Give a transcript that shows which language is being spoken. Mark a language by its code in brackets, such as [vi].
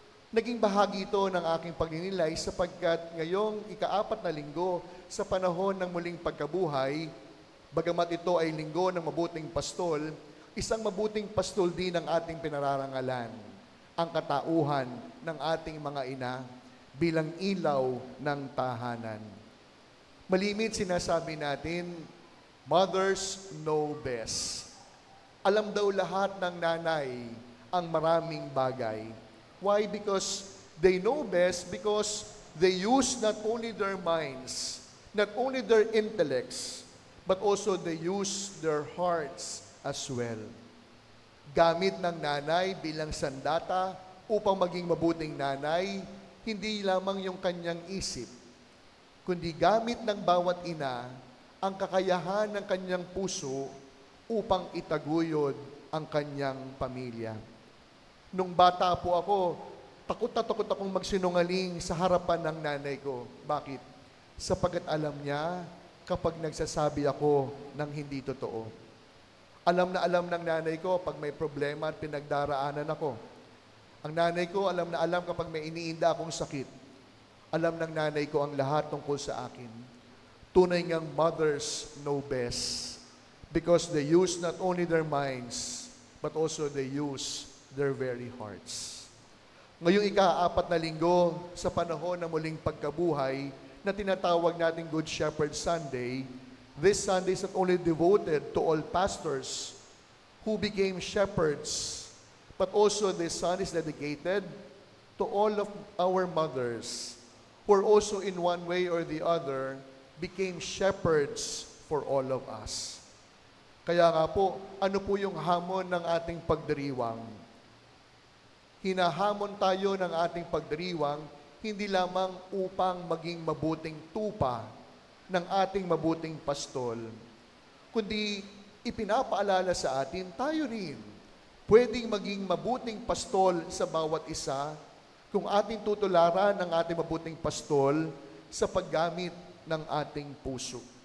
[tl] Naging bahagi ito ng aking pagninilay sapagkat ngayong ika-4 na linggo sa panahon ng muling pagkabuhay, bagamat ito ay linggo ng mabuting pastol, isang mabuting pastol din ang ating pinararangalan, ang katauhan ng ating mga ina bilang ilaw ng tahanan. Malimit sinasabi natin, [en] mothers know best. [tl] Alam daw lahat ng nanay ang maraming bagay. [en] Why? Because they know best because they use not only their minds, not only their intellects, but also they use their hearts as well. [tl] Gamit ng nanay bilang sandata upang maging mabuting nanay, hindi lamang yung kanyang isip, kundi gamit ng bawat ina ang kakayahan ng kanyang puso upang itaguyod ang kanyang pamilya. Nung bata po ako, takot na takot akong magsinungaling sa harapan ng nanay ko. Bakit? Sapagkat alam niya kapag nagsasabi ako ng hindi totoo. Alam na alam ng nanay ko pag may problema at pinagdaraanan ako. Ang nanay ko alam na alam kapag may iniinda akong sakit. Alam ng nanay ko ang lahat tungkol sa akin. Tunay ngang [en] mothers know best because they use not only their minds but also they use their very hearts. [tl] Ngayong ika-4 na linggo sa panahon ng muling pagkabuhay na tinatawag nating [en] Good Shepherd Sunday, this Sunday is not only devoted to all pastors who became shepherds, but also this Sunday is dedicated to all of our mothers who are also in one way or the other became shepherds for all of us. [tl] Kaya nga po, ano po yung hamon ng ating pagdiriwang? Hinahamon tayo ng ating pagdiriwang hindi lamang upang maging mabuting tupa ng ating mabuting pastol, kundi ipinapaalala sa atin tayo rin pwedeng maging mabuting pastol sa bawat isa kung ating tutularan ng ating mabuting pastol sa paggamit ng ating puso.